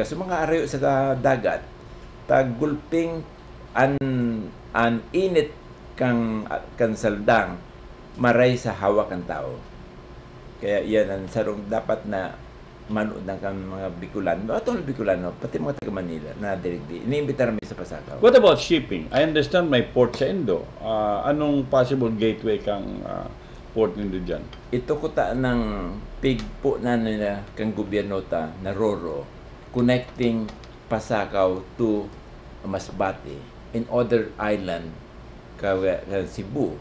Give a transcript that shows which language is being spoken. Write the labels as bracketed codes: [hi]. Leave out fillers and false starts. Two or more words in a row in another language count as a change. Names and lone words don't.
[bik] So mga arayo sa dagat, taggulping an init kang saldang, maray sa hawak ang tao. Kaya yan ang sarong dapat na manood ng mga Bicolano. Atong Bicolano, pati mga taga Manila na dirigdi. Iniimbita namin sa Pasakaw. [en] What about shipping? I understand [bik] may port sa Indo. Anong [en] possible gateway [bik] kang port nindo dyan? Ito ko ta ng pigpo na nila kang gobyerno ta na [en] Roro connecting Pasakaw to Masbate and other island [bik] ka Cebu.